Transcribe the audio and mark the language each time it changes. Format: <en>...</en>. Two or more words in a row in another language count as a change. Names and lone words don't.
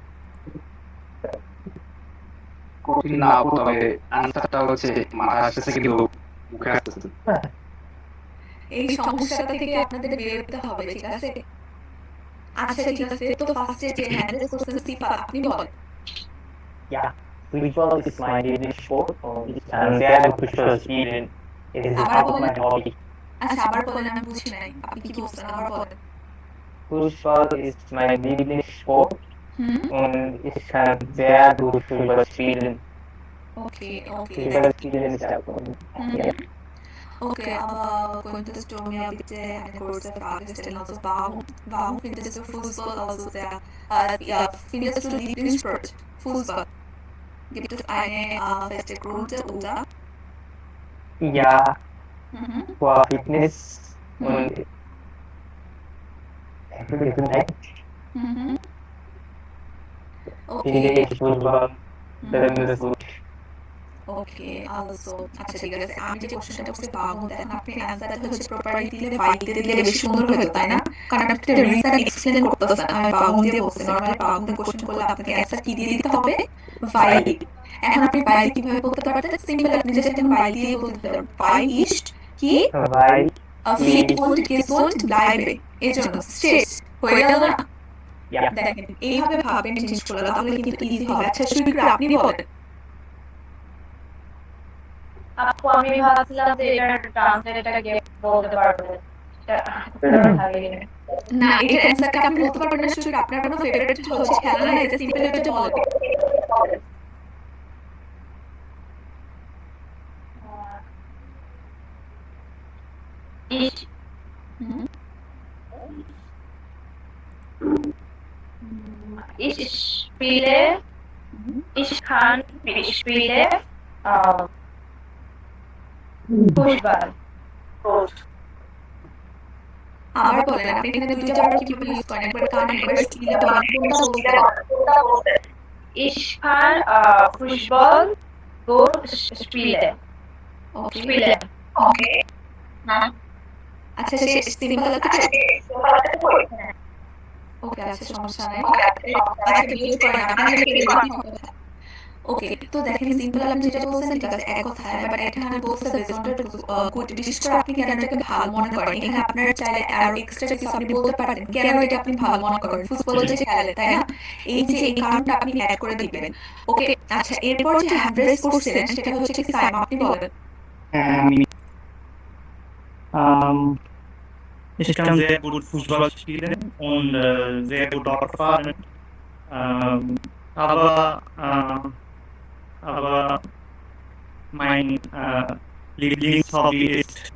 <bn>কঠিন না আপু, তবে আনসারটা হচ্ছে মাথায় আসতেছে কিন্তু মুখে আসতেছে। এই সমস্যাটা থেকে আপনাদের বের হতে হবে, ঠিক আছে? আচ্ছা ঠিক আছে, তো ফার্স্টে যে হ্যান্ডেল করছেন সিফা, আপনি বলেন।</bn> <de>Ja, Fußball ist mein Lieblingssport und ich kann sehr gut Fußball spielen. Es ist auch mein Hobby.</de> <bn>আচ্ছা, আবার বলেন, আমি বুঝি নাই আপনি কি বলছেন, আবার বলেন।</bn> <de>Fußball ist mein Lieblingssport und ich kann sehr gut überspielen.</de> <en>Okay, okay.</en> <de>Überspielen ist auch gut. Ja. Okay, aber könntest du mir bitte eine kurze Frage stellen? Also warum findest du Fußball also ja, findest du Lieblingssport Fußball? Gibt es eine feste Gründe oder? Ja, Mhm. für Fitness und für Gesundheit Mhm. finde Okay. ich Fußball besonders gut.</de> <bn>Okay, also আচ্ছা ঠিক আছে আমি যে কোশ্চেনটা করছি বাগুন দেখেন আপনি অ্যান্সারটা হচ্ছে প্রপারলি দিলে বাইক দিয়ে দিলে বেশি সুন্দর হতো তাই না কারণ আপনি একটা রিজন এক্সপ্লেন করতেছেন আমি বাগুন দিয়ে বলছি নরমালি বাগুন দিয়ে কোশ্চেন করলে আপনাকে অ্যান্সার কি দিয়ে দিতে হবে ভাই এখন আপনি ভাই কিভাবে বলতে পারতেন সিম্পল আপনি জাস্ট এখন ভাই দিয়ে বলতে পারবেন ভাই ইস্ট কি</bn> <de>Weil fit und gesund bleibe</de> <bn>এই জন্য শেষ হয়ে গেল না ja, দেখেন এইভাবে ভাববেন জিনিসগুলো তাহলে কিন্তু ইজি হবে আচ্ছা শুরু করে আপনি বলেন আপু আমি ভাবছিলাম যে এটার ট্রান্সলেটটা গিয়ে বলতে পারবে না এটার অ্যান্সারটা আপনি বলতে পারবেন না শুধু আপনার কোনো ফেভারিট হচ্ছে খেলা না এটা সিম্পল এটা বলেন</bn> <de>Ich ich spiele ich spiele Fußball.</de> <bn>আবার বলেন আপনি এখানে দুইটা বার কিভাবে ইউজ করেন একবার কান একবার স্টিলে বলেন কোনটা বলতে</bn> <de>Ich kann Fußball gut spielen. Spielen. Okay.</de> <bn>আচ্ছা সে সিম্পল আছে ওকে আচ্ছা সমস্যা নাই আচ্ছা মিউট করেন আপনার ওকে তো দেখেন সিম্পল আপনি যেটা বলছেন ঠিক আছে এক কথায় বাট এখানে বলছে</bn> <de>besonders gut</de> <bn>বিশেষ করে আপনি কেন এটাকে ভালো মনে করেন এখানে আপনার চাইলে আর এক্সট্রা কিছু আপনি বলতে পারেন কেন এটা আপনি ভালো মনে করেন ফুটবল যে খেলে তাই না এই যে এই কারণটা আপনি অ্যাড করে দিবেন ওকে আচ্ছা এরপর যে</bn> <en>hand raise</en> <bn>করছিলেন সেটা হচ্ছে কি সাইম আপনি বলেন</bn> <de>Ich kann sehr gut Fußball spielen und sehr gut Auto fahren. Aber mein Lieblingshobby ist</de>